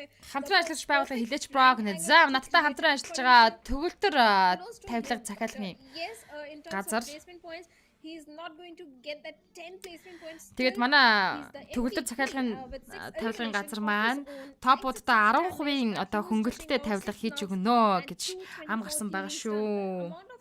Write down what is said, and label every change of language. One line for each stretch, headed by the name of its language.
Mongolian: Хамтран ажиллаж байгууллага хилээч бро гэнэ. За надтай хамтран ажиллаж байгаа төгөлтөр тавилга захиалгын газар.
English: He's not going to get that 10 placement points.
Mongolian: Тэгээд манай төгөлдөр захиалгын тавилгын газар маань топуудаа 10% одоо хөнгөлөлттэй тавилга хийж өгнө гэж ам гарсан байгаа шүү.